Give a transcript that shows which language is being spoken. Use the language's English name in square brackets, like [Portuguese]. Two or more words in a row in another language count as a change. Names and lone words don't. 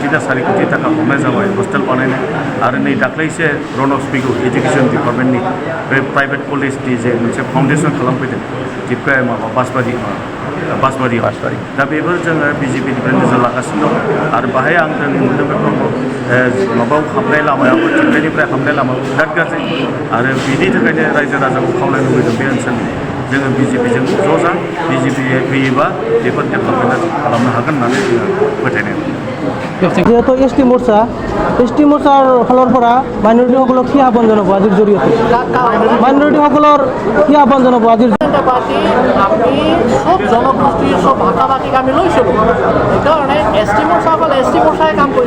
[Bodo] ना 4 कोटी थाखा हरनाय जाबाय हस्टेल बानायनाय आरो नै दाख्लैसो रनक स्पिगु [English] education department [Bodo] बे [English] private college [Bodo] जे मोनसे फाउन्डेसन खालामफैदों टिपकाय माबा बासबारि दा बेफोर जोङो बीजेपीनिफ्राय नोजोर लागासिनो दं आरो बाहाय आं दिनै नुदों बे माबायाव हाबनाय लामायाबो टिपकायनिफ्राय हाबनाय लामायाव बिराद गाज्रि आरो बिनि थाखायनो रायजो राजाखौ खावलायनो लुबैदों बे ओनसोलनि जोङो बीजेपीजों ज' जा बीजेपी फैयोबा बेफोर डेभेलपमेन्ट खालामनो हागोन होननानै जोङो फोथायनाय दं। [Assamese] যিহেতু এসটি মোৰ্চাৰ ফালৰ পৰা মাইনৰিটিসকলক কি আহ্বান জনাব আজিৰ জৰিয়তে মাইনৰিটিসকলৰ কি আহ্বান জনাব আজিৰ পাৰ্টি আমি সব জনগোষ্ঠীৰ সব ভাষা ভাষীক আমি লৈছিলোঁ সেইকাৰণে এসটি মোৰ্চাসকলে এসটি মোৰ্চাই কাম কৰিব।